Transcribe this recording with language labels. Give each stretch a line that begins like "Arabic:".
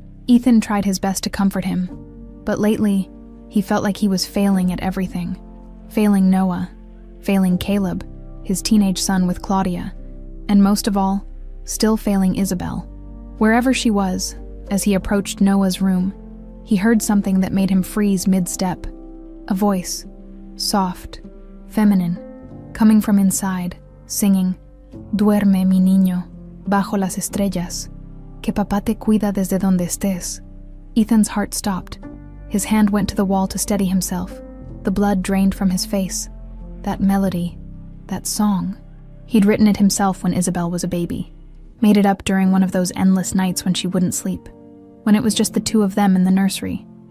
English: Ethan tried his best to comfort him, but lately, he felt like he was failing at everything. Failing Noah, failing Caleb, his teenage son with Claudia, and most of all, still failing Isabel. Wherever she was, as he approached Noah's room, he heard something that made him freeze mid-step. A voice, soft, feminine, coming from inside, singing,
Spanish: Duerme, mi niño, bajo las estrellas, que papá te cuida desde donde estés.
English: Ethan's heart stopped. His hand went to the wall to steady himself. The blood drained from his face. That melody, that song. He'd written it himself when Isabel was a baby. Made it up during one of those endless nights when she wouldn't sleep. When it was just the two of them in the nursery.